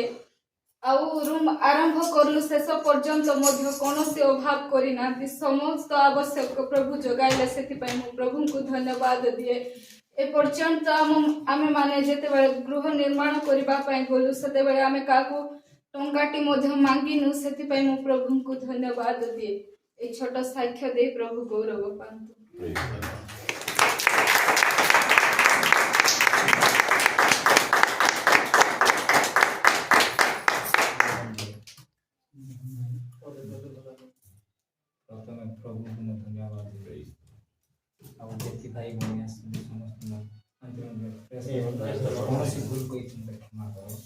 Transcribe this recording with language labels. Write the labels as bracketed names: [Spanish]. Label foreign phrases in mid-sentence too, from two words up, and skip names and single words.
[Odia] ଆଉ ରୁମ୍ ଆରମ୍ଭ କଲୁ ଶେଷ ପର୍ଯ୍ୟନ୍ତ ମଧ୍ୟ କୌଣସି ଅଭାବ କରିନାହାନ୍ତି ସମସ୍ତ ଆବଶ୍ୟକ ପ୍ରଭୁ ଯୋଗାଇଲେ ସେଥିପାଇଁ ମୁଁ ପ୍ରଭୁଙ୍କୁ ଧନ୍ୟବାଦ ଦିଏ। ଏପର୍ଯ୍ୟନ୍ତ ଆମେମାନେ ଯେତେବେଳେ ଗୃହ ନିର୍ମାଣ କରିବା ପାଇଁ ଗଲୁ ସେତେବେଳେ ଆମେ କାହାକୁ ଟଙ୍କାଟି ମଧ୍ୟ ମାଗିନୁ ସେଥିପାଇଁ ମୁଁ ପ୍ରଭୁଙ୍କୁ ଧନ୍ୟବାଦ ଦିଏ। ଏଇ ଛୋଟ ସାକ୍ଷ୍ୟ ଦେଇ ପ୍ରଭୁ ଗୌରବ ପାଆନ୍ତୁ। ପ୍ରଥମେ ପ୍ରଭୁଙ୍କୁ ମୁଁ ଧନ୍ୟବାଦ ଦେବି ଆଉ ଯେତିକି ଭାଇ ଭଉଣୀ ଆସିଛନ୍ତି ସମସ୍ତଙ୍କୁ କୌଣସି ଭୁଲ କହିଛନ୍ତି କ୍ଷମା କର।